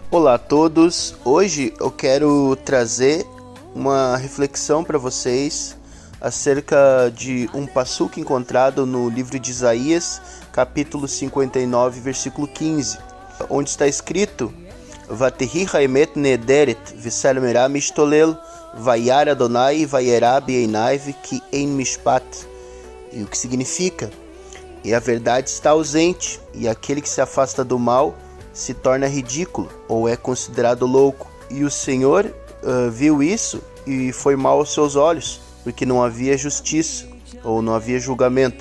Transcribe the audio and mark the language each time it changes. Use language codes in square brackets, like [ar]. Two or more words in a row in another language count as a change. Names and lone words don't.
[pt] Olá a todos, hoje eu quero trazer uma reflexão para vocês acerca de um passuco encontrado no livro de Isaías, capítulo 59, versículo 15, onde está escrito: [he] ותהי האמת נעדרת וסר מרע משתולל וירא אדוני וירע בעיניו כי אין משפט. [pt] E o que significa? E a verdade está ausente, e aquele que se afasta do mal se torna ridículo, ou é considerado louco. E o Senhor viu isso e foi mal aos seus olhos, porque não havia justiça, ou não havia julgamento.